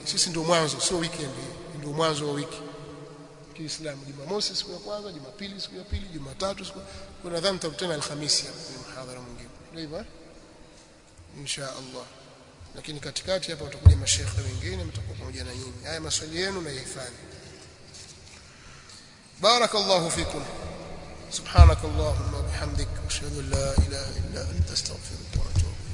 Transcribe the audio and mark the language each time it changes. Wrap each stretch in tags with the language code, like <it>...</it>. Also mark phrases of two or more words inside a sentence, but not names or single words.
<sw>Sisi ndio mwanzo, sio weekend, ndio mwanzo wa wiki Kiislamu. Jumamosi siku ya kwanza, Jumapili siku ya pili, Jumatatu siku, kwa nadhani nitarudi tena Alhamisi hapa kwa mhadhara mwingine. Ndio hivyo inshallah. Lakini katikati hapa utakuja mashekhe wengine, mtakuwa pamoja na nyinyi. Haya maswali yenu na yahifadhi.</sw> <ar>بارك الله فيكم. سبحانك اللهم وبحمدك أشهد أن لا إله إلا أنت أستغفرك وأتوب</ar>